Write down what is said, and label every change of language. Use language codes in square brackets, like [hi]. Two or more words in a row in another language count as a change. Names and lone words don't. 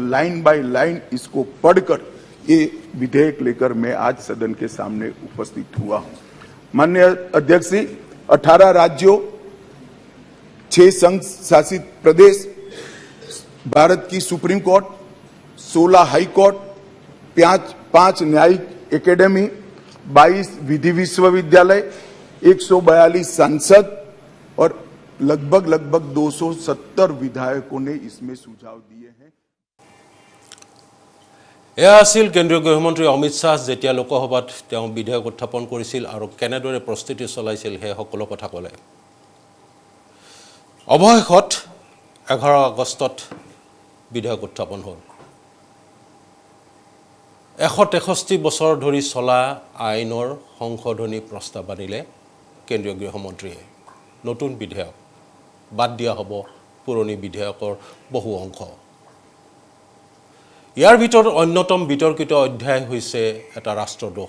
[hi] लाइन बाय लाइन इसको पढ़कर ये विधेयक लेकर मैं आज सदन के सामने उपस्थित हुआ हूं माननीय अध्यक्ष जी 18 राज्यों 6 संघ शासित प्रदेश भारत की सुप्रीम कोर्ट 16 हाई कोर्ट 5 न्यायिक एकेडमी 22 विधि विश्वविद्यालय 142 सांसद और लगभग 270 विधायकों ने इसमें सुझाव दिए हैं [as] এয়া আছিল কেন্দ্ৰীয় গৃহমন্ত্ৰী অমিত শ্বাহ যেতিয়া লোকসভাত তেওঁ বিধেয়ক উত্থাপন কৰিছিল আৰু কেনেদৰে প্ৰস্তুতি চলাইছিল সেই সকলো কথা ক'লে অৱশেষত 11 আগষ্টত বিধেয়ক উত্থাপন হ'ল 163 বছৰ ধৰি চলা আইনৰ সংশোধনী প্ৰস্তাৱ আনিলে কেন্দ্ৰীয় গৃহমন্ত্ৰীয়ে নতুন বিধেয়ক বাদ দিয়া হ'ব পুৰণি বিধেয়কৰ বহু অংশ ইয়াৰ ভিতৰত অন্যতম বিতৰ্কিত অধ্যায় হৈছে এটা ৰাষ্ট্ৰদ্ৰোহ।